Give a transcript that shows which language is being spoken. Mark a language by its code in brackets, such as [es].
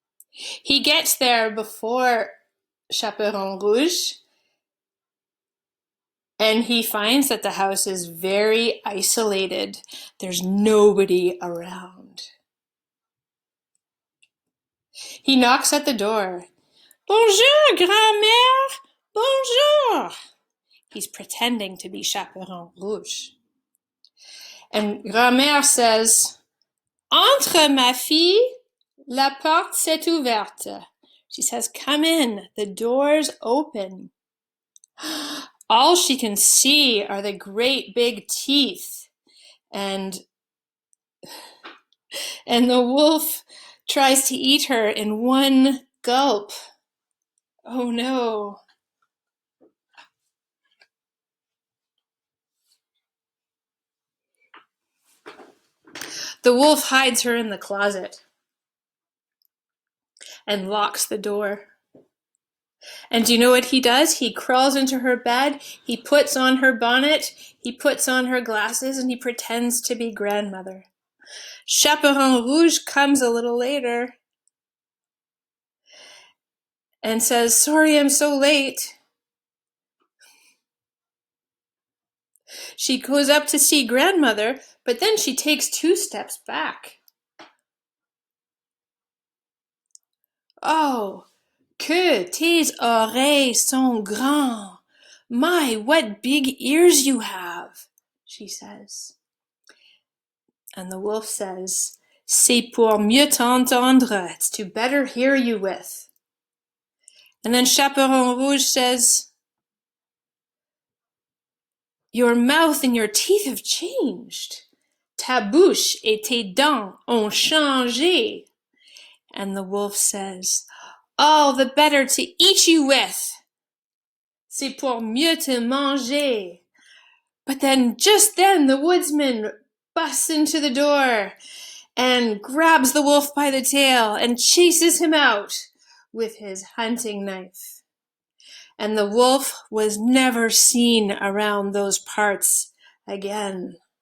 [en] He gets there before Chaperon Rouge, and he finds that the house is very isolated. There's nobody around. He knocks at the door. [fr] Bonjour, grand-mère! Bonjour! [en] He's pretending to be Chaperon Rouge. And grand-mère says, [fr] Entre, ma fille, la porte s'est ouverte. [en] She says, come in, the door's open. All she can see are the great big teeth. And the wolf tries to eat her in one gulp. Oh no. The wolf hides her in the closet and locks the door. And do you know what he does? He crawls into her bed, he puts on her bonnet, he puts on her glasses, and he pretends to be grandmother. Chaperon Rouge comes a little later and says, sorry I'm so late. She goes up to see grandmother, but then she takes 2 steps back. [fr] Oh, que tes oreilles sont grands. [en] My, what big ears you have, she says. And the wolf says, [fr] c'est pour mieux t'entendre. [en] It's to better hear you with. And then Chaperon Rouge says, your mouth and your teeth have changed. [fr] Ta bouche et tes dents ont changé. [en] And the wolf says, all the better to eat you with. [fr] C'est pour mieux te manger. [en] But then, just then, the woodsman busts into the door and grabs the wolf by the tail and chases him out with his hunting knife. And the wolf was never seen around those parts again.